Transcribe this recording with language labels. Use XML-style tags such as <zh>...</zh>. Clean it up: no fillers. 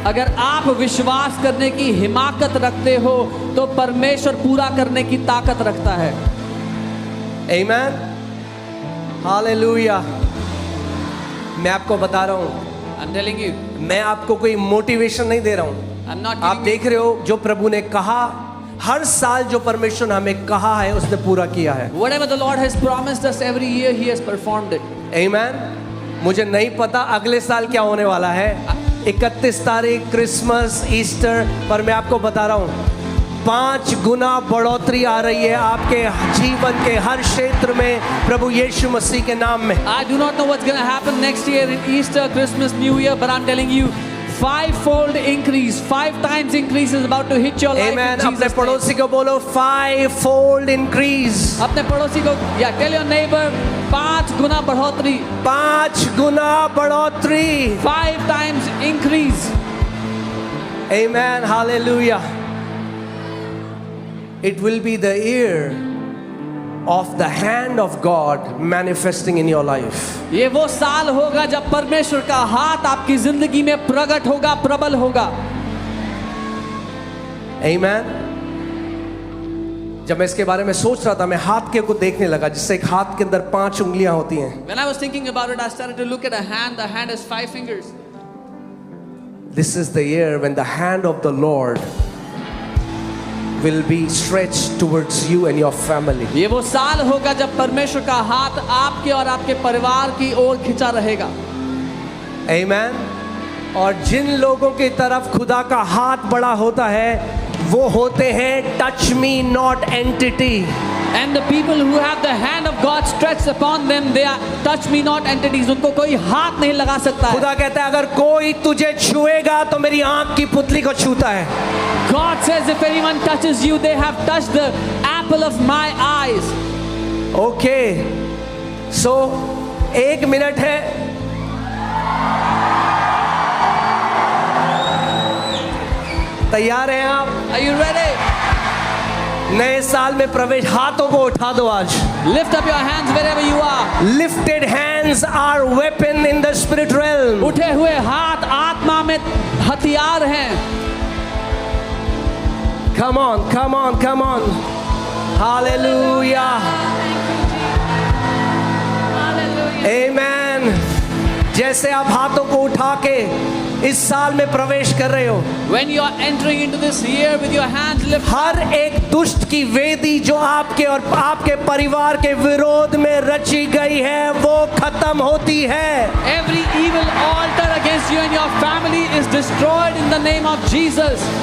<hi>अगर आप विश्वास करने की हिमाकत रखते हो तो परमेश्वर पूरा करने की ताकत रखता है। Amen. Hallelujah. मैं आपको बता रहा हूँ,</hi> <en>I'm telling you,</en> <hi>मैं आपको कोई मोटिवेशन नहीं दे रहा हूँ।</hi> <en>I'm not giving you,</en> <hi>देख रहे हो जो प्रभु ने कहा, हर साल जो परमेश्वर ने हमें कहा है उसने पूरा किया है।</hi> <en>whatever the Lord has promised us every year, He has performed it. Amen.</en> <hi>मुझे नहीं पता अगले साल क्या होने वाला है। 31 तारीख क्रिसमस ईस्टर, पर मैं आपको बता रहा हूँ 5 गुना बढ़ोतरी आ रही है आपके जीवन के हर क्षेत्र में प्रभु यीशु मसीह के नाम में।</hi> <en>I do not know what's going to happen next year in Easter, Christmas, New Year, but I'm telling you, 5-fold increase, 5 times increase is about to hit your life. Amen. In</en> <hi>अपने</hi> <en>Jesus' name.</en> <hi>पड़ोसी को बोलो</hi> <en>5-fold increase।</en> <hi>अपने पड़ोसी को,</hi> <en>yeah, tell your neighbor,</en> <hi>5 गुना बढ़ोतरी, 5 गुना बढ़ोतरी।</hi> <en>5 times increase. Amen. Hallelujah. It will be the year of the hand of God manifesting in your life.</en> <hi>ये वो साल होगा जब परमेश्वर का हाथ आपकी जिंदगी में प्रकट होगा, प्रबल होगा।</hi> <en>Amen.</en> <hi>जब मैं इसके बारे में सोच रहा था, मैं हाथ के को देखने लगा जिससे एक हाथ के अंदर 5 उंगलियां होती हैं।</hi> <en>When I was thinking about it, I started to look at a hand. The hand has 5 fingers. This is the year when the hand of the Lord will be stretched towards you and your family.</en> <hi>ये वो साल होगा जब परमेश्वर का हाथ आपके और आपके परिवार की ओर खिंचा रहेगा।</hi> <en>Amen.</en> <hi>और जिन लोगों की तरफ खुदा का हाथ बड़ा होता है वो होते हैं</hi> <en>Touch me not entity. And the people who have the hand of God stretched upon them, they are touch me not entities.</en> <hi>उनको कोई हाथ नहीं लगा सकता है। खुदा कहता है अगर कोई तुझे छुएगा तो मेरी आंख की पुतली को छूता है।</hi> <en>God says if anyone touches you, they have touched the apple of my eyes.</en> <hi>Okay, so 1 minute है। तैयार हैं आप?</hi> <en>Are you ready?</en> <hi>नए साल में प्रवेश, हाथों को उठा दो आज।</hi> <en>Lift up your hands wherever you are. Lifted hands are weapon in the spirit realm.</en> <hi>उठे हुए हाथ आत्मा में हथियार हैं।</hi> <en>Come on, come on, come on. Hallelujah. Amen.</en> <hi>जैसे आप हाथों को उठा के इस साल में प्रवेश कर रहे हो,</hi> <en>When you are entering into this year with your hands lifted,</en> <hi>हर एक दुष्ट की वेदी जो आपके और आपके परिवार के विरोध में रची गई है वो खत्म होती है।</hi> <en>every evil altar against you and your family is destroyed in the name of Jesus.</en>